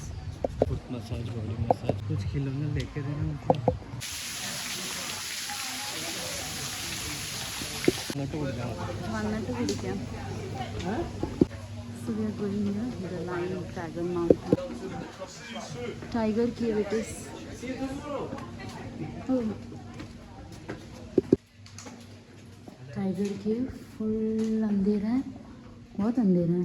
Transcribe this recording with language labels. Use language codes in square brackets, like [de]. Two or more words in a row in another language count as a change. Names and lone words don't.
[hi] फुट मसाज, बॉडी मसाज, कुछ खिलौने लेके देना उनको। [ml] വന്നിട്ട് പിടിക്കാം. [en] So we are going here, the line of Dragon Mountain. Tiger cave it is. Oh. [hi] Tiger cave full अंधेरा है, बहुत अंधेरा है.